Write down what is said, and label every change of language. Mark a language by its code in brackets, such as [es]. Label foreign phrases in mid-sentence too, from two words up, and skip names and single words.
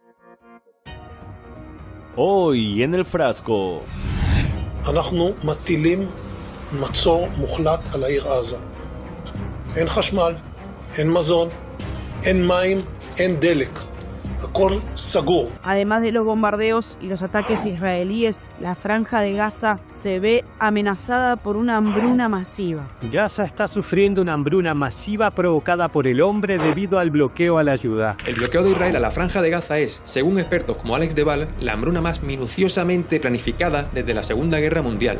[es] Hoy en el frasco. [he] אנחנו מטילים מצור מוחלט על העיר עזה. אין חשמל, אין מזון, אין מים, אין דלק. הכל סגור. [es] Además de los bombardeos y los ataques israelíes, la franja de Gaza se ve amenazada por una hambruna masiva. Gaza está sufriendo una hambruna masiva provocada por el hombre debido al bloqueo a la ayuda. El bloqueo de Israel a la franja de Gaza es, según expertos como Alex de Val, la hambruna más minuciosamente planificada desde la Segunda Guerra Mundial.